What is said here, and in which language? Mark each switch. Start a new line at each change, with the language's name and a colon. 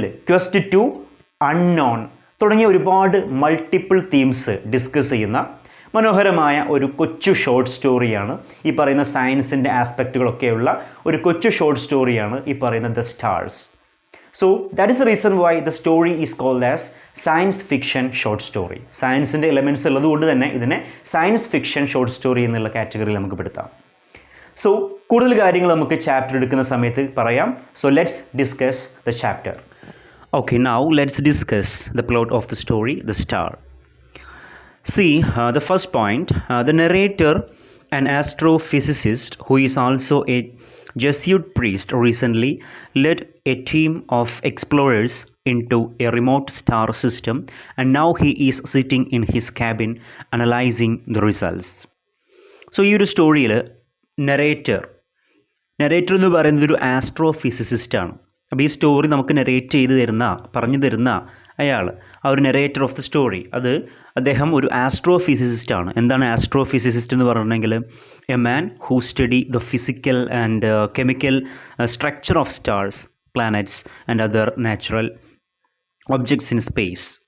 Malayalam: Question to unknown തുടങ്ങിയ ഒരുപാട് multiple themes discuss ചെയ്യുന്ന മനോഹരമായ ഒരു കൊച്ചു ഷോർട്ട് സ്റ്റോറിയാണ് ഈ പറയുന്ന സയൻസിൻ്റെ ആസ്പെക്റ്റുകളൊക്കെയുള്ള ഒരു കൊച്ചു ഷോർട്ട് സ്റ്റോറിയാണ് ഈ പറയുന്ന the stars.
English: So that is the reason why the story is called as science fiction short story.
Malayalam: സയൻസിൻ്റെ എലമെൻറ്റ്സ് ഉള്ളതുകൊണ്ട് തന്നെ ഇതിനെ സയൻസ് ഫിക്ഷൻ ഷോർട്ട് സ്റ്റോറി എന്നുള്ള കാറ്റഗറിയിൽ നമുക്ക് പെടുത്താം. സോ കൂടുതൽ കാര്യങ്ങൾ നമുക്ക് ചാപ്റ്റർ എടുക്കുന്ന സമയത്ത് പറയാം.
English: So let's discuss the chapter. Okay, now let's discuss the plot of the story, The Star. See, the first point, the narrator, an astrophysicist who is also a Jesuit priest, recently led a team of explorers into a remote star system, and now he is sitting in his cabin analyzing the results.
Malayalam: So, ഈ ഒരു സ്റ്റോറിയിൽ narrator എന്ന് പറയുന്നത് ഒരു ആസ്ട്രോഫിസിസിസ്റ്റാണ്. അപ്പോൾ ഈ story നമുക്ക് narrate ചെയ്ത് പറഞ്ഞു തരുന്ന അയാൾ, ആ ഒരു
English: narrator of the story,
Malayalam: അദ്ദേഹം ഒരു ആസ്ട്രോഫിസിസിസ്റ്റാണ്. എന്താണ് ആസ്ട്രോഫിസിസിസ്റ്റ് എന്ന് പറഞ്ഞിട്ടുണ്ടെങ്കിൽ
English: A man who study the physical and chemical structure of stars, planets and other natural objects in space.